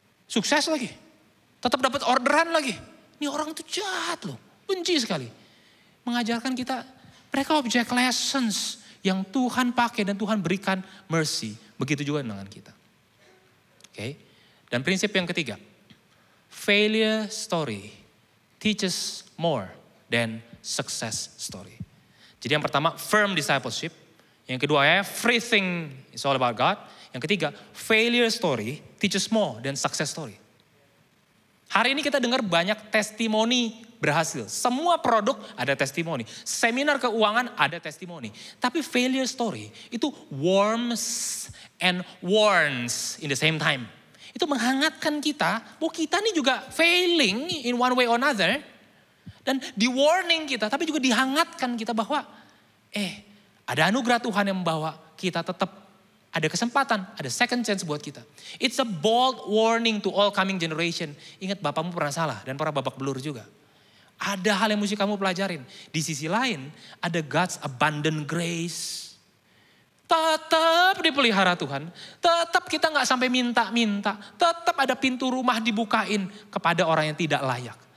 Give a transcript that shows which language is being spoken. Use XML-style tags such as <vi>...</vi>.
<id>Sukses lagi. Tetap dapat orderan lagi. Ini orang itu jahat loh. Benci sekali. Mengajarkan kita, mereka object lessons yang Tuhan pakai dan Tuhan berikan mercy. Begitu juga dengan kita. Oke. Dan prinsip yang ketiga.</id> <en>Failure story teaches more than success story.</en> <id>Jadi yang pertama, firm discipleship. Yang kedua,</id> <en>everything is all about God.</en> <id>Yang ketiga,</id> <en>failure story teaches more than success story.</en> <id>Hari ini kita dengar banyak testimoni berhasil. Semua produk ada testimoni. Seminar keuangan ada testimoni. Tapi failure story itu</id> <en>warms and warns in the same time.</en> <id>Itu menghangatkan kita, bahwa kita ini juga</id> <en>failing in one way or another.</en> <id>Dan di warning kita, tapi juga dihangatkan kita bahwa ada anugerah Tuhan yang membawa kita tetap ada kesempatan, ada second chance buat kita.</id> <en>It's a bold warning to all coming generation.</en> <id>Ingat bapakmu pernah salah dan pernah babak belur juga. Ada hal yang mesti kamu pelajarin. Di sisi lain ada</id> <en>God's abundant grace.</en> <id>Tetap dipelihara Tuhan. Tetap kita gak sampai minta-minta. Tetap ada pintu rumah dibukain kepada orang yang tidak layak.</id>